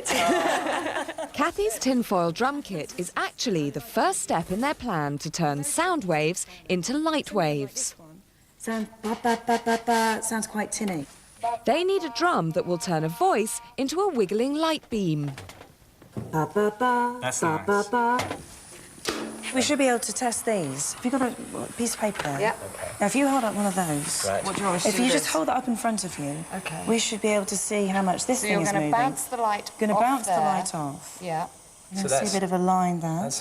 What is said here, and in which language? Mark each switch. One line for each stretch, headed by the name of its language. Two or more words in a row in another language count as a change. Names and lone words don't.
English: Kathy's tinfoil drum kit is actually the first step in their plan to turn sound waves into light waves. Sound ba ba ba ba ba. Sounds quite tinny. They need a drum that will turn a voice into a wiggling light beam. Ba ba ba. That's ba nice. ba ba. We should be able to test these. Have you got a piece of paper there? Yeah. Okay. Now, if you hold up one of those, Right. What do you want us to if do you with just this? hold that up in front of you, Okay. we should be able to see how much this So thing you're is going to moving. bounce the light Going to off bounce there. the light off. Yeah. You can see a bit of a line there.